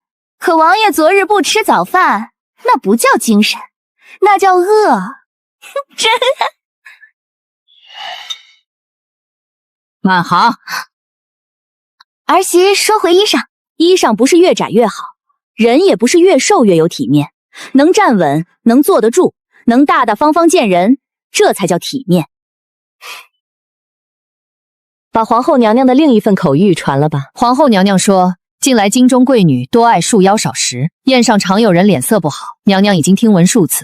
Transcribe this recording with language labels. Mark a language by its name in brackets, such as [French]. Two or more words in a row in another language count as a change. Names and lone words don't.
[Chinese] 可王爺昨日不吃早飯，那不叫精神，那叫餓。真满行。兒媳说回衣裳，衣裳不是越窄越好，人也不是越瘦越有體面，能站穩，能坐得住，能大大方方見人，這才叫體面。把皇後娘娘的另一份口諭傳了吧。皇後娘娘說，近來京中貴女多愛束腰少食，宴上常有人臉色不好，娘娘已經聽聞數次。